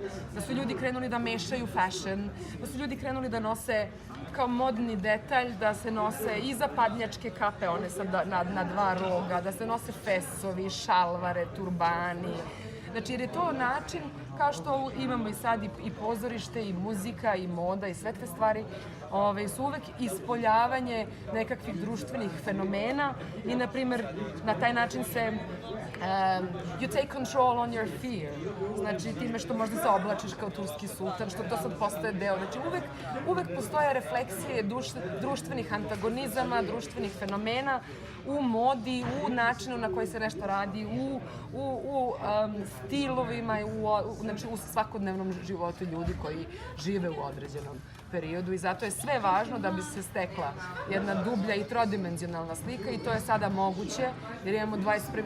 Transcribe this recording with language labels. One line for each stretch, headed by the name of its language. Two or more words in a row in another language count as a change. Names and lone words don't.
Serbian: Da su ljudi krenuli da mešaju fashion, da su ljudi krenuli da nose kao modni detalj, da se nose i zapadnjačke kape, one na dva roga, da se nose fesovi, šalvare, turbani. Znači, jer je to način, kao što imamo i sad i pozorište, i muzika, i moda, i sve te stvari, su uvek ispoljavanje nekakvih društvenih fenomena i, na primjer, na taj način se
English: you take control on your fear.
Serbian: Znači, time što možda se oblačiš kao turski sultan, što to sad postaje deo. Znači, uvek postoje refleksije društvenih antagonizama, društvenih fenomena u modi, u načinu na koji se nešto radi, u stilovima, znači u svakodnevnom životu ljudi koji žive u određenom periodu i zato je sve važno da bi se stekla jedna dublja i trodimenzionalna slika i to je sada moguće jer imamo 21.